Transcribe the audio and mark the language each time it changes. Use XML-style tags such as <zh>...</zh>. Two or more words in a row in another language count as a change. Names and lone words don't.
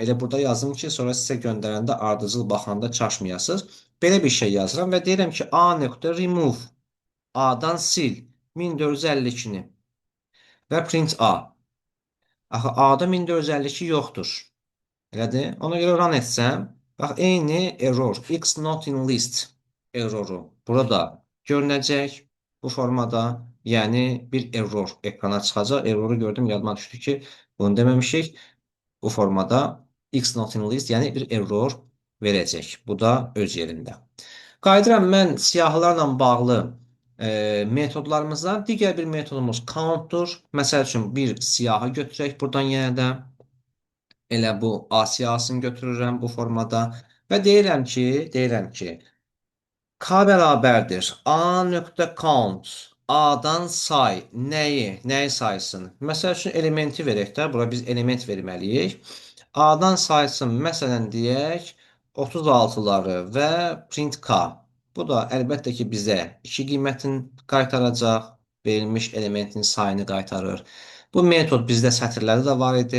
<az>Elə burada yazım ki, sonra sizə göndərəndə ardıcıl baxanda çaşmayasınız. Belə bir şey yazıram və deyirəm ki, A.remove, A-dan sil 1452-ni və print A. Axı, A-da 1452 yoxdur. Elədir? Ona görə run etsəm, bax, eyni error,</az> <en>x not in list</en> <az>erroru burada görünəcək bu formada. Yəni, bir error ekrana çıxacaq. Erroru gördüm, yadıma düşdü ki, bunu deməmişik. Bu formada</az> <en>x not in list,</en> <az>yəni bir error verəcək. Bu da öz yerində. Qayıdıram mən siyahılarla bağlı metodlarımızdan. Digər bir metodumuz countdur. Məsəl üçün bir siyahı götürək buradan yenə də. Elə bu A siyahısını götürürəm bu formada və deyirəm ki, K bərabərdir. A.count. A-dan say. Nəyi saysın? Məsəl üçün elementi verək də. Bura biz element verməliyik. A-dan saysın. Məsələn, deyək 36-ları və print K. Bu da əlbəttə ki, bizə 2 qiymətini qaytaracaq. Verilmiş elementin sayını qaytarır. Bu metod bizdə sətirləri də var idi.</az>